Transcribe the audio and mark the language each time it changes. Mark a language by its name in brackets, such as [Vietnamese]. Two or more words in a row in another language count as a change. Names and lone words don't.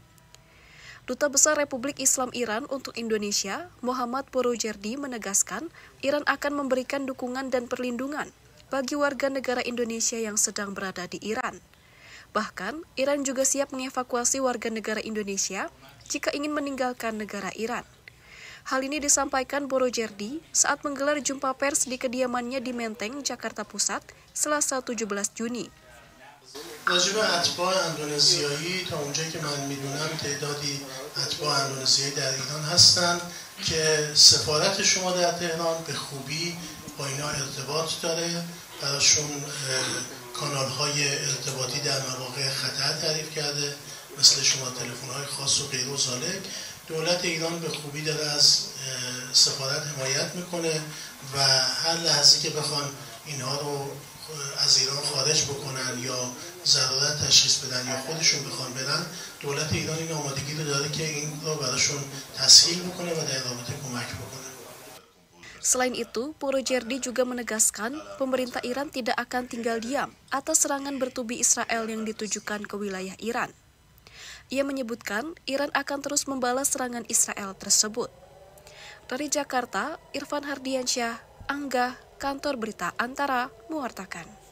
[Indonesian] Duta Besar Republik Islam Iran untuk Indonesia, Muhammad Borojerdi menegaskan Iran akan memberikan dukungan dan perlindungan bagi warga negara Indonesia yang sedang berada di Iran. Bahkan, Iran juga siap mengevakuasi warga negara Indonesia jika ingin meninggalkan negara Iran. Hal ini disampaikan Borojerdi saat menggelar jumpa pers di kediamannya di Menteng, Jakarta Pusat, Selasa 17 Juni. [Persian] راجب اتباع اندونزیایی تا اونجایی که من میدونم تعدادی اتباع اندونزیایی در ایران هستن که سفارت شما در تهران به خوبی با اینا ارتباط داره، براشون کانال‌های ارتباطی در مواقع خطر تعریف کرده، مثل شما تلفن‌های خاص و غیر و ذالک. دولت ایران به خوبی داره از سفارت حمایت میکنه و هر لحظه که بخوان اینها رو از ایران خارج بکنن یا ضرورت تشخیص بدن یا خودشون بخوان برن، دولت ایران این آمادگی رو داره که این رو براشون تسهیل بکنه و در رابطه کمک بکنه. [Indonesian] Selain itu, Borojerdi juga menegaskan pemerintah Iran tidak akan tinggal diam atas serangan bertubi Israel yang ditujukan ke wilayah Iran. Ia menyebutkan Iran akan terus membalas serangan Israel tersebut. Dari Jakarta, Irfan Hardiansyah, Angga, Kantor Berita Antara, mewartakan.